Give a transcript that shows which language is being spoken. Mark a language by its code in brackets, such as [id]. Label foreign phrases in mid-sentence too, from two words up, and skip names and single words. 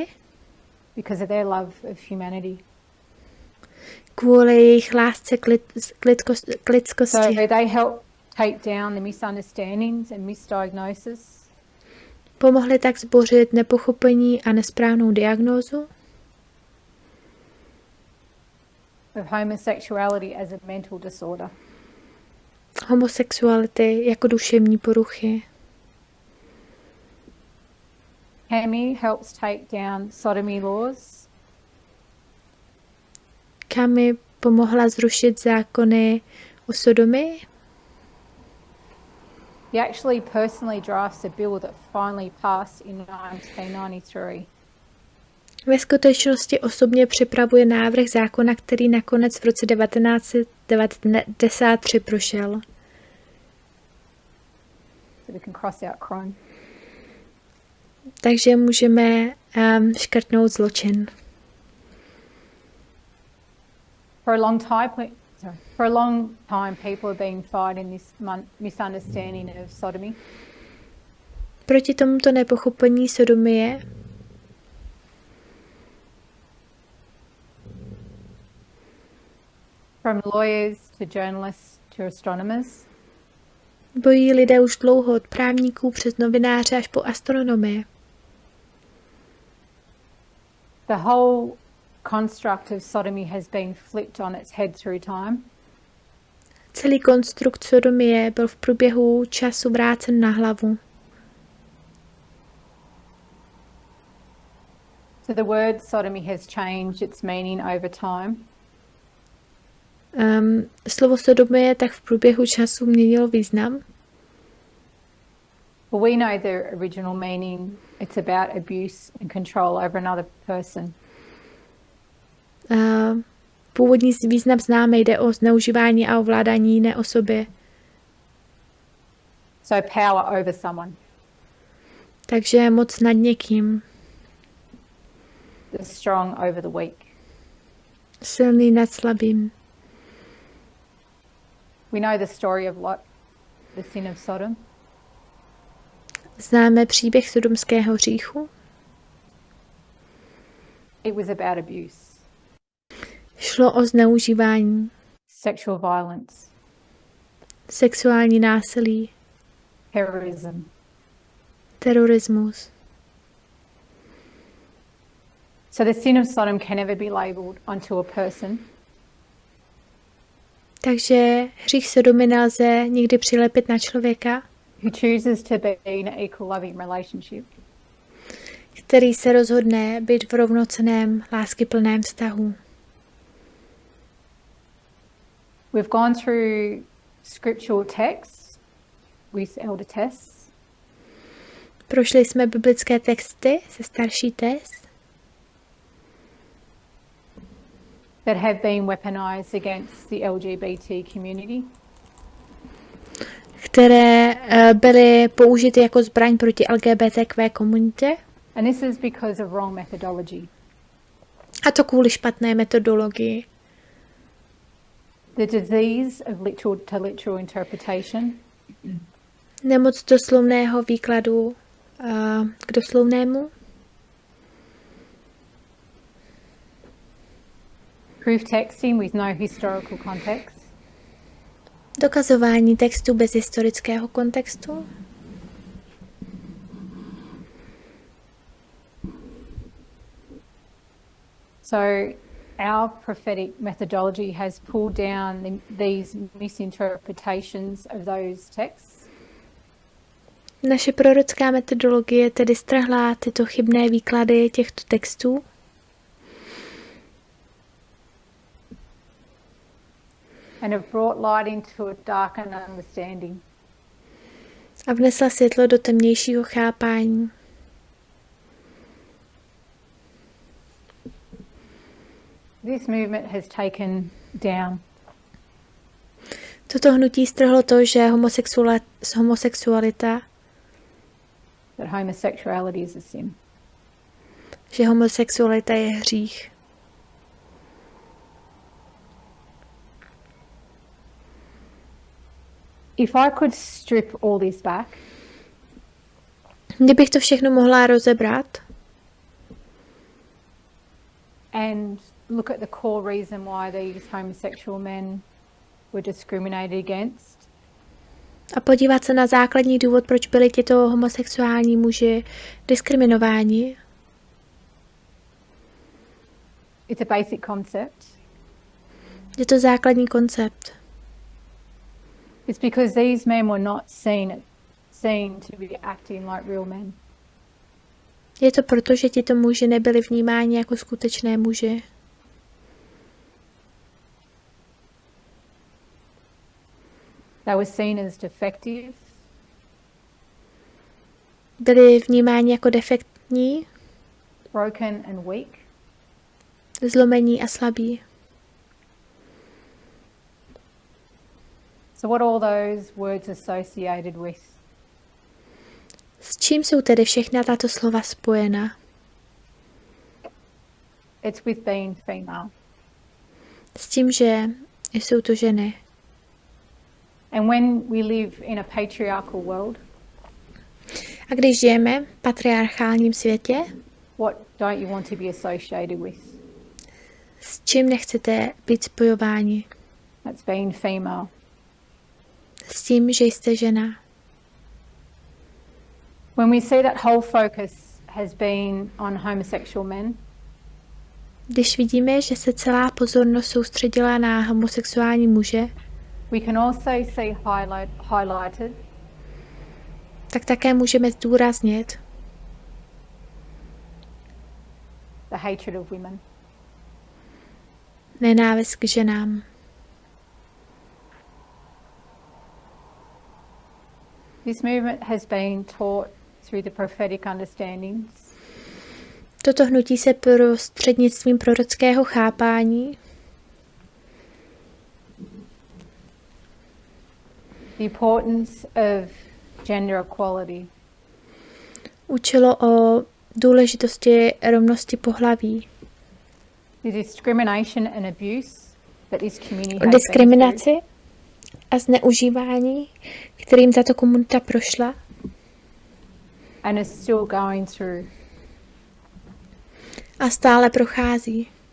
[en] Because of their love of humanity. [cs] Kvůli jejich lásce k lidskosti. [en] So they help take down the misunderstandings and misdiagnosis. [cs] Pomohli tak zbořit nepochopení a nesprávnou diagnózu. [en] Of homosexuality as a mental disorder. [cs] Homosexuality jako duševní poruchy. [en] Cami helps take down sodomy laws. [cs] Cami pomohla zrušit zákony o sodomii. [en] He actually personally drafts a bill that finally passed in 1993. [cs] Ve skutečnosti osobně připravuje návrh zákona, který nakonec v roce 1993 prošel. [en] So we can cross out crime. [cs] Takže můžeme škrtnout zločin. [en] For a long time, people have been fighting this misunderstanding of sodomy. [cs] Proti tomuto nepochopení sodomie [en] from lawyers to journalists to astronomers. [cs] Bojí lidé už dlouho, od právníků přes novináře až po astronomie. [en] The whole construct of sodomy has been flipped on its head through time. [cs] Celý konstrukt sodomie byl v průběhu času vrácen na hlavu. [en] So the word sodomy has changed its meaning over time. [cs] Slovo sodomie tak v průběhu času měnilo význam. [en] But we know the original meaning. It's about abuse and control over another person. [cs] Původní význam známe, jde o zneužívání a ovládání jiné osoby. [en] So power over someone. [cs] Takže moc nad někým. [en] The strong over the weak. [cs] Silný nad slabým. [en] We know the story of Lot, the sin of Sodom. [cs] Známe příběh sodomského hříchu. [en] It was about abuse. [cs] Šlo o zneužívání. [en] Sexual violence. [cs] Sexuální násilí. [en] Terrorism. [cs] Terorismus. [en] So the sin of Sodom can never be labelled onto a person. [cs] Takže hřích sodomy nelze nikdy přilepit na člověka, [en] who chooses to be in an equal loving relationship. [cs] který se rozhodne být v rovnocenném, láskyplném vztahu. [en] We've gone through scriptural texts with elder tests. [cs] Prošli jsme biblické texty se starší test, [en] that have been weaponized against the LGBT community. [cs] které byly použity jako zbraň proti LGBTQ komunitě. [en] And this is because of wrong methodology. [cs] A to kvůli špatné metodologii. [en] The disease of literal to literal interpretation. [cs] Nemoc doslovného výkladu k doslovnému. [en] Proof texting with no historical context. [cs] Dokazování textu bez historického kontextu. [en] So our prophetic methodology has pulled down these misinterpretations of those texts. [cs] Naše prorocká metodologie tedy strhla tyto chybné výklady těchto textů. [en] And have brought light into a darkened understanding. [cs] A vnesla světlo do temnějšího chápání. [en] This movement has taken down [cs] Toto hnutí strhlo to, že homosexualita, [en] that homosexuality is a sin. [cs] že homosexualita je hřích. [en] If I could strip all this back, [cs] Kdybych to všechno mohla rozebrat [en] and look at the core reason why these homosexual men were discriminated against, [cs] a podívat se na základní důvod, proč byli tito homosexuální muži diskriminováni, [en] it's a basic concept. [cs] je to základní koncept. [en] It's because these men were not seen to be acting like real men. [cs] Je to proto, že tito muži nebyli vnímáni jako skutečné muži. [en] They were seen as defective, [cs] Byli vnímáni jako defektní, [en] broken and weak. [cs] zlomení a slabí. [en] So what are all those words associated with? [cs] S čím jsou tedy všechna tato slova spojena? [en] It's with being female. [cs] S tím, že jsou to ženy. [en] And when we live in a patriarchal world, [cs] A když žijeme v patriarchálním světě, [en] what don't you want to be associated with? [cs] s čím nechcete být spojováni? [en] That's being female. [cs] S tím, že jste žena. [en] When we see that whole focus has been on homosexual men, [cs] Když vidíme, že se celá pozornost soustředila na homosexuální muže, [en] we can also see highlighted [cs] tak také můžeme zdůraznit [en] the hatred of women. [cs] nenávist k ženám. [en] This movement has been taught through the prophetic understandings [cs] Toto hnutí se prostřednictvím prorockého chápání [en] the importance of gender equality, [cs] učilo o důležitosti rovnosti pohlaví, [en] the discrimination and abuse that this community [cs] o [en] has been [cs] diskriminaci a zneužívání, kterým tato komunita prošla [en] through and is still going through. [cs] a stále prochází.